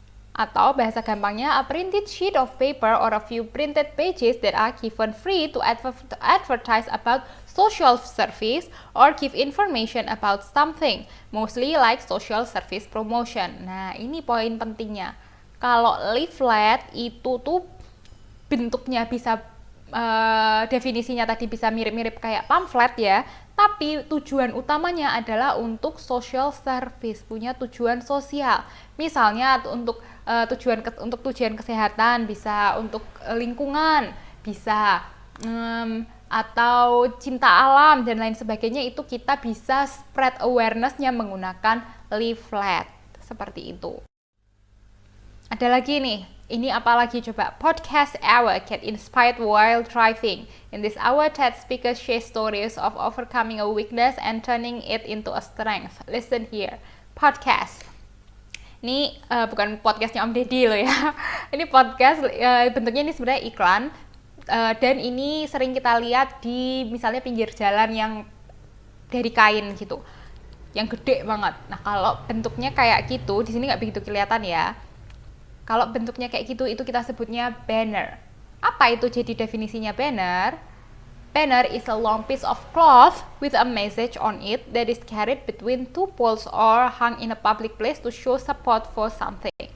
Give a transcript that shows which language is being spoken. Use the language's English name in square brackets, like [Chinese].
[Indonesian] Atau bahasa gampangnya, [English] a printed sheet of paper or a few printed pages that are given free to advertise about social service or give information about something, mostly like social service promotion. [Indonesian] Nah, ini poin pentingnya. Kalau leaflet itu tuh bentuknya bisa definisinya tadi bisa mirip-mirip kayak pamflet ya, tapi tujuan utamanya adalah untuk social service, punya tujuan sosial. Misalnya untuk tujuan kesehatan, bisa untuk lingkungan, bisa atau cinta alam dan lain sebagainya, itu kita bisa [English] spread awareness- [Indonesian] nya menggunakan leaflet seperti itu. Ada lagi nih, ini apa lagi coba? [English] Podcast hour get inspired while driving. In this hour, TED speakers share stories of overcoming a weakness and turning it into a strength. Listen here. Podcast. [Indonesian] Ini bukan podcastnya Om Deddy loh ya. Ini podcast, bentuknya ini sebenarnya iklan. Dan ini sering kita lihat di misalnya pinggir jalan yang dari kain gitu, yang gede banget. Nah, kalau bentuknya kayak gitu, di sini nggak begitu kelihatan ya. Kalau bentuknya kayak gitu, itu kita sebutnya banner. Apa itu jadi definisinya banner? [English] Banner is a long piece of cloth with a message on it that is carried between two poles or hung in a public place to show support for something.